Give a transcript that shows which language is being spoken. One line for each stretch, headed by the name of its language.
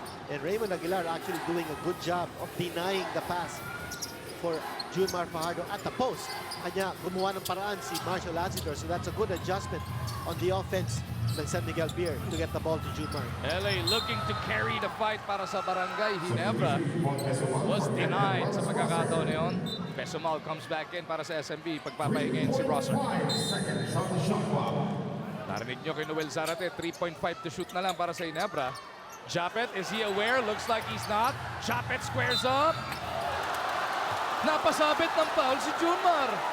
English: And Raymond Aguilar actually doing a good job of denying the pass for Junmar Fajardo at the post.
Filipino: Kanya gumawa ng paraan
English: si Marshall Lassiter. So that's a good adjustment on the offense ng San Miguel Beer to get the ball to Junmar. LA looking to carry the fight
Filipino: para sa
English: Barangay Ginebra. Was denied
Filipino: sa pagkakataon na yun. Pesumal
English: comes back in
Filipino: para sa SMB. Pagpapahingayin si Rosser.
English: 5 seconds on the shot clock.
Filipino: Narinig nyo kay Noel Zarate, 3.5
English: to shoot
Filipino: na lang para sa Ginebra.
English: Japet, is he aware? Looks like he's not. Japet squares up.
Filipino: Napasabit ng foul si Junmar.